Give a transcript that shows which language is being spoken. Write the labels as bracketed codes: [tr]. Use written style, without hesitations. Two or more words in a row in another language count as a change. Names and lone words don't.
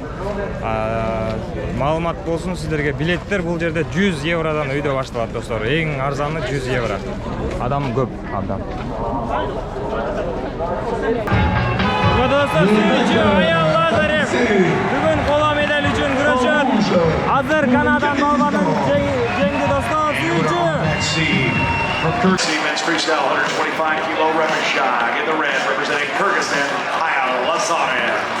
[ky] Маалымат болсун сиздерге, билеттер бул жерде 100 евродан өйдө башталат достор. Эң арзаны 100 евро. Адам көп, абдан. Айаал Лазарев бүгүн кола медаль үчүн күрөшөт. Азыр Канадан балбанын жеңди достор. [en] Men's freestyle 125 kilo Repêchage in the red, representing Kyrgyzstan, Ayaaal Lazarев.